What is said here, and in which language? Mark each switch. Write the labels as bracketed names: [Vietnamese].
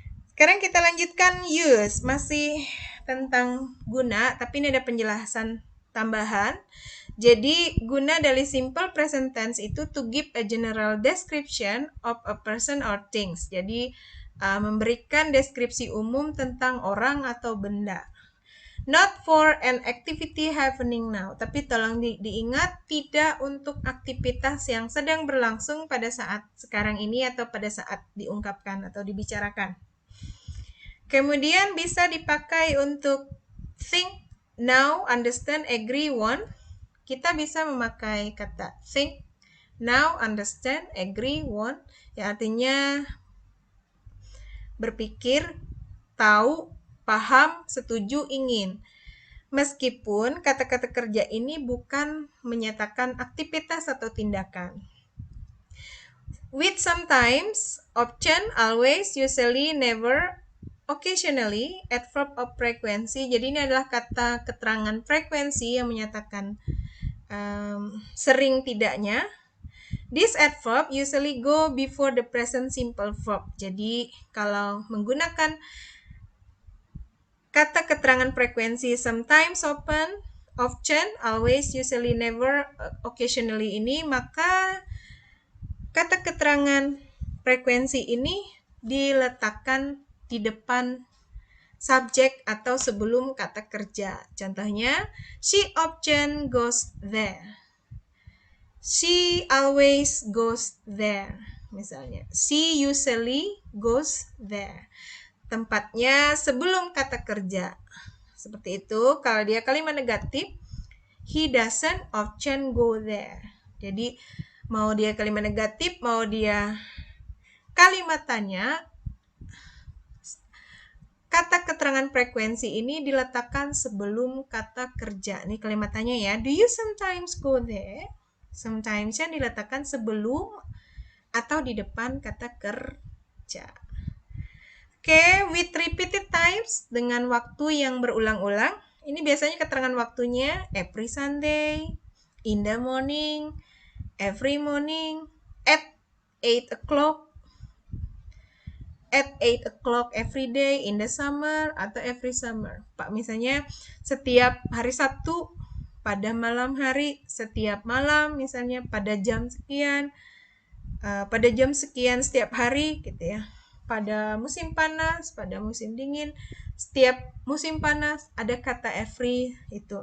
[Indonesian] Sekarang kita lanjutkan use. Masih tentang guna, tapi ini ada penjelasan tambahan. Jadi, guna dari [English] simple present tense itu to give a general description of a person or things. [Indonesian] Jadi, memberikan deskripsi umum tentang orang atau benda. [English] Not for an activity happening now. [Indonesian] Tapi tolong diingat, tidak untuk aktivitas yang sedang berlangsung pada saat sekarang ini atau pada saat diungkapkan atau dibicarakan. Kemudian bisa dipakai untuk think, now, understand, agree, want. Kita bisa memakai kata think, now, understand, agree, want, yang artinya berpikir, tahu, paham, setuju, ingin. Meskipun kata-kata kerja ini bukan menyatakan aktivitas atau tindakan. [English] With sometimes, often, always, usually, never, occasionally, adverb of frequency. [Indonesian] Jadi ini adalah kata keterangan frekuensi yang menyatakan sering tidaknya. [English] This adverb usually go before the present simple verb. [Indonesian] Jadi kalau menggunakan kata keterangan frekuensi sometimes, often, always, usually, never, occasionally ini, maka kata keterangan frekuensi ini diletakkan di depan subjek atau sebelum kata kerja. Contohnya, [English] she often goes there. She always goes there. [Indonesian] Misalnya, [English] she usually goes there. [Indonesian] Tempatnya sebelum kata kerja. Seperti itu. Kalau dia kalimat negatif, [English] he doesn't often go there. [Indonesian] Jadi, mau dia kalimat negatif, mau dia kalimat tanya, kata keterangan frekuensi ini diletakkan sebelum kata kerja. Ini kalimat tanya ya. [English] Do you sometimes go there? [Indonesian] Sometimes-nya diletakkan sebelum atau di depan kata kerja. Oke, [English] with repeated times, [Indonesian] dengan waktu yang berulang-ulang. Ini biasanya keterangan waktunya [English] every Sunday, in the morning, every morning, at 8 o'clock, at 8 o'clock every day, in the summer, atau every summer. [Indonesian] Pak, misalnya setiap hari Sabtu, pada malam hari, setiap malam, misalnya pada jam sekian, pada jam sekian setiap hari, gitu ya. Pada musim panas, pada musim dingin, setiap musim panas ada kata every itu.